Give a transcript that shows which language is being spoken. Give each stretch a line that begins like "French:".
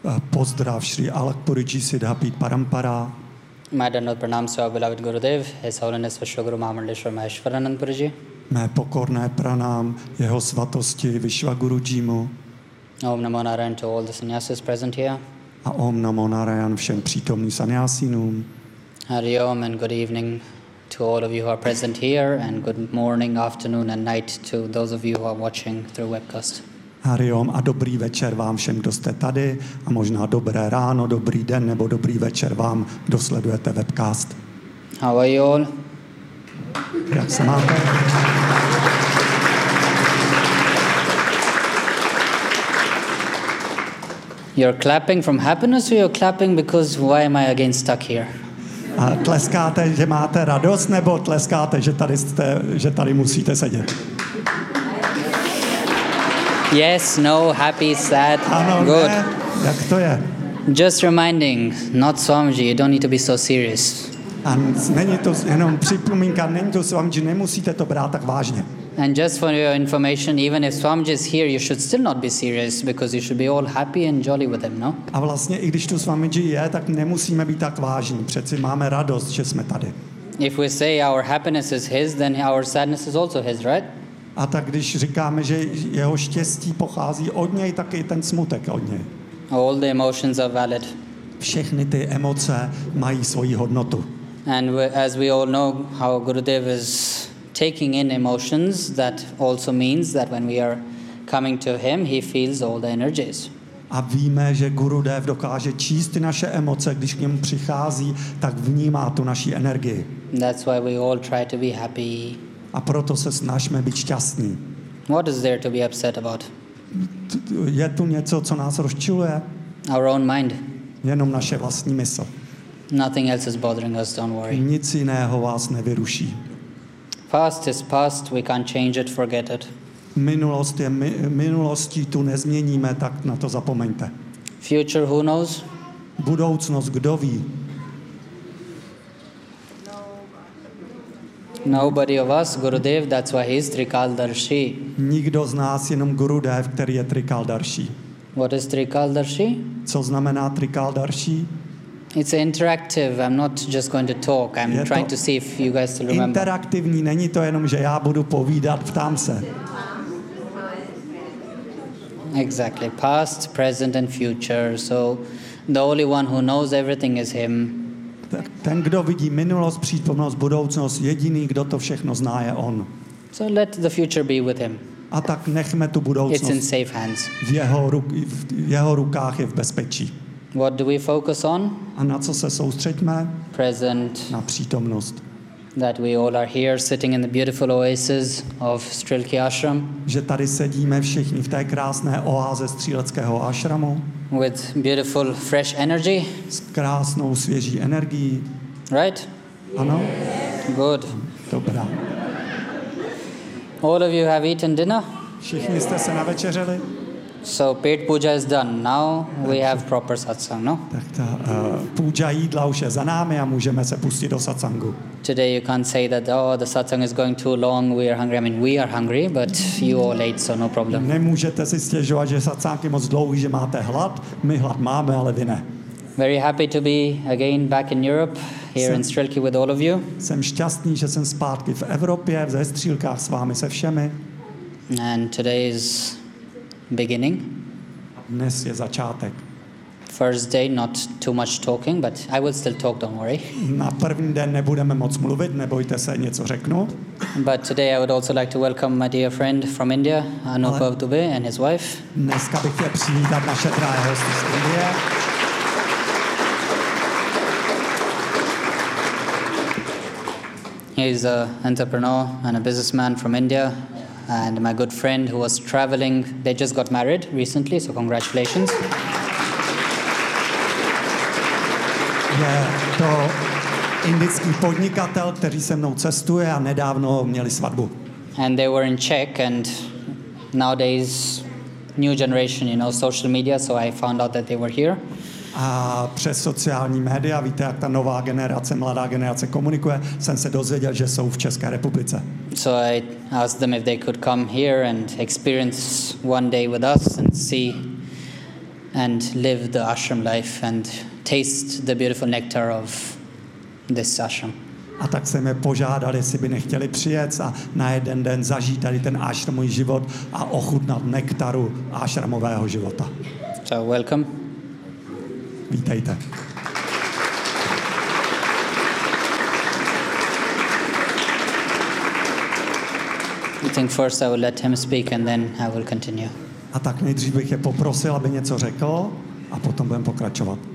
Czech: Pozdrav Sri Alak Puriji Siddhapit Parampara.
English: My dear pranams to our beloved Gurudev, His Holiness Vishwaguru Mahamandleshwar Maheshwaranand Puriji.
Czech: Mé pokorné pranám Jeho svatosti Vishwaguru Jimu.
English: Om Namo Narayan to all the sannyasis present here.
Czech: A Om Namo Narayan všem přítomným sannyasinům.
English: Hari Om and good evening to all of you who are present here, and good morning, afternoon and night to those of you who are watching through webcast.
Czech: Hari Om a dobrý večer vám všem, kdo jste tady, a možná dobré ráno, dobrý den nebo dobrý večer vám, kdo sledujete webcast.
English: How are you all?
Czech: Jak se máte?
English: You're clapping from happiness, or you're clapping because why am I again stuck here?
Czech: A tleskáte, že máte radost, nebo tleskáte, že tady jste, že tady musíte sedět?
English: Yes, no, happy, sad,
Czech: ano,
English: good.
Czech: Ne? Jak to je?
English: Just reminding, not Swamiji, you don't need to be so serious.
Czech: A není to jenom připomínka, není to Swamiji, nemusíte to brát tak vážně.
English: And just for your information, even if Swamiji is here, you should still not be serious because you should be all happy and jolly with him, no?
Czech: A vlastně, i když tu Swamiji je, tak nemusíme být tak vážní. Přeci máme radost, že jsme tady.
English: If we say our happiness is his, then our sadness is also his, right?
Czech: A tak když říkáme, že jeho štěstí pochází od něj, tak i ten smutek od něj.
English: All the emotions are valid.
Czech: Všechny ty emoce mají svoji hodnotu.
English: And as we all know how Gurudev is taking in emotions, that also means that when we are coming to him, he feels all the energies.
Czech: A víme, že Gurudev dokáže číst naše emoce, když k němu přichází, tak vnímá tu naši energii.
English: That's why we all try to be happy.
Czech: A proto se snažíme být šťastní.
English: What is there to be upset about?
Czech: Je tu něco, co nás rozčiluje?
English: Our own mind.
Czech: Jenom naše vlastní mysl.
English: Nothing else is bothering us, don't worry.
Czech: Nic jiného vás nevyruší.
English: Past is past, we can't change it, forget it.
Czech: Minulost je minulostí, tu nezměníme, tak na to zapomeňte.
English: Future, who knows?
Czech: Budoucnost, kdo ví?
English: Nobody of us, Gurudev, that's why he is Trikaldarshi.
Czech: Nikdo z nás, jenom Gurudev, který je Trikaldarshi.
English: What is Trikaldarshi?
Czech: Co znamená Trikaldarshi?
English: It's interactive. I'm not just going to talk. I'm trying to see if you guys still remember.
Czech: Interaktivní, není to jenom, že já budu povídat, ptám se.
English: Exactly. Past, present and future. So the only one who knows everything is him.
Czech: Ten, kdo vidí minulost, přítomnost, budoucnost, jediný, kdo to všechno zná, je on.
English: So let the future be with him.
Czech: A tak nechme tu budoucnost.
English: It's in safe hands.
Czech: V jeho rukách je v bezpečí.
English: What do we focus on?
Czech: A na co se soustředíme?
English: Present.
Czech: Na přítomnost.
English: That we all are here sitting in the beautiful oasis of Strelky Ashram.
Czech: Že tady sedíme všichni v té krásné oáze Stříleckého ašramu.
English: With beautiful fresh energy.
Czech: S krásnou svěží energií.
English: Right?
Czech: Ano.
English: Good.
Czech: Dobrá.
English: All of you have eaten dinner?
Czech: Všichni jste se navečeřili?
English: So pet puja is done. Now we have proper satsang, no?
Czech: Tak ta puja jídla už je za námi a můžeme se pustit do satsangu.
English: Today you can't say that, oh, the satsang is going too long, we are hungry. I mean, we are hungry, but you all ate, so no problem.
Czech: Nemůžete si stěžovat, že satsang je moc dlouhý, že máte hlad. My hlad máme, ale vy ne.
English: Very happy to be again back in Europe, here in Strelky with all of you.
Czech: Jsem šťastný, že jsem zpátky v Evropě, ve Střílkách s vámi, se všemi.
English: And today is beginning.
Czech: Dnes je začátek.
English: first day not too much talking, but I will still talk, don't worry.
Czech: Na první den nebudeme moc mluvit, nebojte se, něco řeknu.
English: But today I would also like to welcome my dear friend from India, Anup Dubey, and his wife.
Czech: Dneska bych chtěl přivítat naše drahé hosty z Indie.
English: He's an entrepreneur and a businessman from India, and my good friend who was traveling. They just got married recently, so congratulations.
Czech: Je to indický podnikatel, který se mnou cestuje a nedávno měli svatbu.
English: And they were in Czech, and nowadays new generation, you know, social media, so I found out that they were here.
Czech: A přes sociální média, víte, jak ta nová generace, mladá generace komunikuje, jsem se dozvěděl, že jsou v České republice.
English: So I asked them if they could come here and experience one day with us and see and live the ashram life and taste the beautiful nectar of this ashram.
Czech: A tak jsem je požádal, jestli by nechtěli přijet a na jeden den zažít tady ten ashramový život a ochutnat nektaru ashramového života.
English: So welcome.
Czech: Vítejte.
English: I think first I will let him speak and then I will continue.
Czech: A tak nejdřív bych je poprosil, aby něco řekl a potom budeme pokračovat.